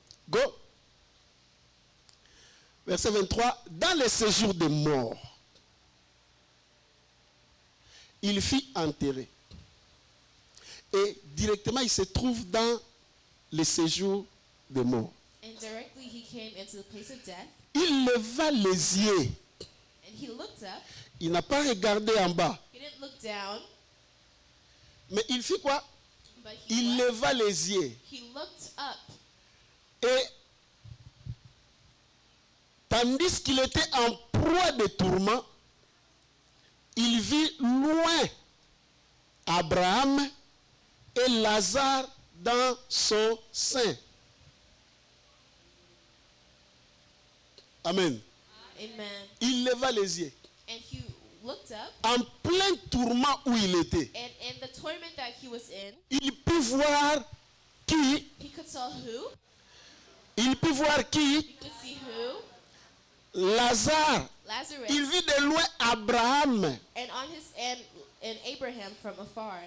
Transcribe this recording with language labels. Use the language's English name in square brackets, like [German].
[English] Go. [French] Verset 23. Dans le séjour des morts, il fut enterré. Et directement, il se trouve dans le séjour des morts. [English] And directly he came into the place of death, [French] Il leva les yeux. [English] and he looked up. [French] Il n'a pas regardé en bas. [English] He didn't look down, [French] Mais il fit quoi? [English] but [French] Il leva les yeux. [English] he looked up. [French] Et tandis qu'il était en proie de tourments, il vit loin Abraham et Lazare dans son sein. Amen. [English] Amen. [French] Il leva les yeux. [English] And he looked up, [French] En plein tourment où il était, [English] and in the torment that he was in, [French] il put voir qui? [English] he could tell who, [French] Il put voir qui? [English] he could see who, [French] Lazare, [English] Lazarus, [French] il vit de loin Abraham. [English] and on his and Abraham from afar.